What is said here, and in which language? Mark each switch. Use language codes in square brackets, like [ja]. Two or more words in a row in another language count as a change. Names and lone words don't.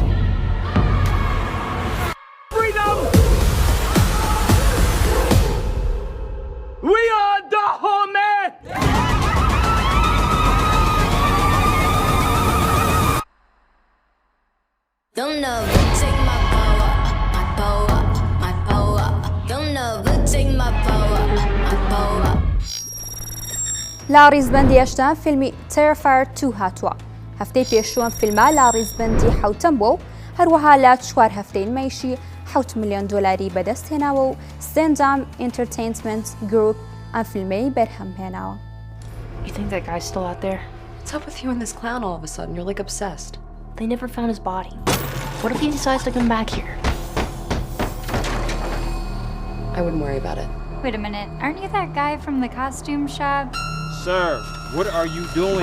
[en] Freedom! We are the home! They'll never take my power, my power, my power. They'll never take my power, my power. [ckb] لا ڕیزبەندی هەشتم فیلمی Terrifier 2 هاتووە. هەفتەی پێشووەم فیلمە لا ڕیزبەندی حوتەم بووە و هەروەها لە 4 هەفتەی مایشی $7 ملیۆن بەدەست هێناوە و Stand-Up Entertainment Group ئەم فیلمەی بەرهەمهێناوە. [en] You think that guy's still out there? What's up with you and this clown all of a sudden? You're like obsessed. They never found his body. What if he decides to come back here? I wouldn't worry about it. Wait a minute, aren't you that guy from the costume shop? Sir, what are you doing?